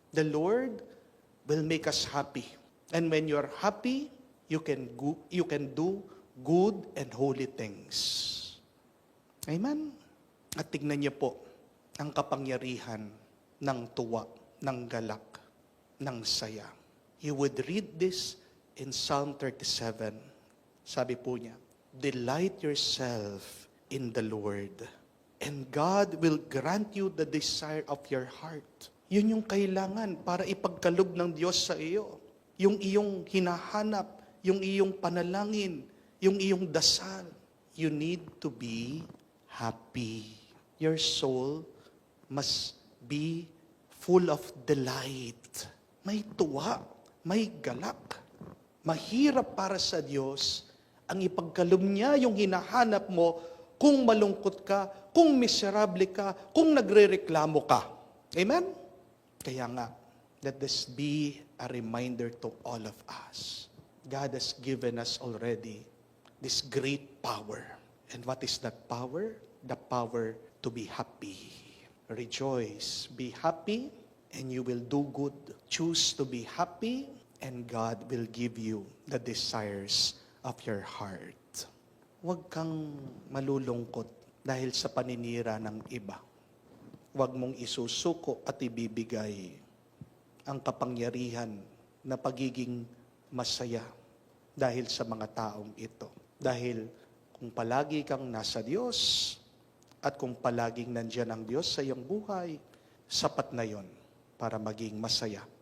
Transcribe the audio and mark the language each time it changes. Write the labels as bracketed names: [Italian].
[English] The Lord will make us happy. And when you're happy, you can do good and holy things. Amen? [Filipino] At tignan niyo po ang kapangyarihan ng tuwa, ng galak, ng saya. [English] You would read this in Psalm 37. [Filipino] Sabi po niya, [English] delight yourself in the Lord, and God will grant you the desire of your heart. [Filipino] Yun yung kailangan para ipagkaloob ng Diyos sa iyo. Yung iyong hinahanap, yung iyong panalangin, yung iyong dasal. [English] You need to be happy. Your soul must be full of delight. [Filipino] May tuwa, may galak. Mahirap para sa Diyos ang ipagkaloob niya yung hinahanap mo kung malungkot ka, kung miserable ka, kung nagrereklamo ka. Amen? Kaya nga, [English] let this be a reminder to all of us. God has given us already this great power. And what is that power? The power to be happy. Rejoice, be happy, and you will do good. Choose to be happy, and God will give you the desires of your heart. [Filipino] Huwag kang malulungkot dahil sa paninira ng iba. Huwag mong isusuko at ibibigay ang kapangyarihan na pagiging masaya dahil sa mga taong ito. Dahil kung palagi kang nasa Diyos at kung palaging nandiyan ang Diyos sa iyong buhay, sapat na yon para maging masaya.